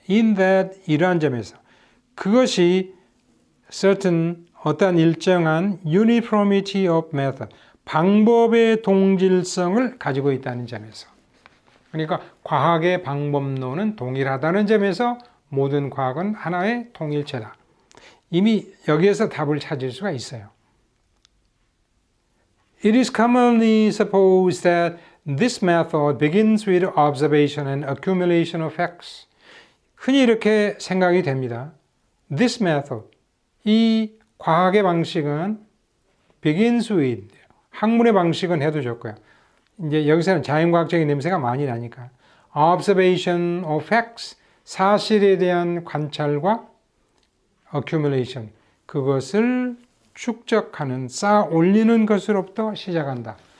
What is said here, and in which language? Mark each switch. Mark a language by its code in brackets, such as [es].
[en] In that, [ko] 이러한 점에서 그것이 certain, 어떤 일정한 [en] uniformity of method, [ko] 방법의 동질성을 가지고 있다는 점에서, 그러니까 과학의 방법론은 동일하다는 점에서 모든 과학은 하나의 통일체다. 이미 여기에서 답을 찾을 수가 있어요. [en] It is commonly supposed that this method begins with observation and accumulation of facts. [ko] 흔히 이렇게 생각이 됩니다. [en] This method, [ko] 이 과학의 방식은 [en] begins with, [ko] 학문의 방식은 해도 좋고요. 이제 여기서는 자연과학적인 냄새가 많이 나니까 [en] observation of facts, [ko] 사실에 대한 관찰과 accumulation, 그것을 축적하는, 쌓아 올리는 것으로부터 시작한다.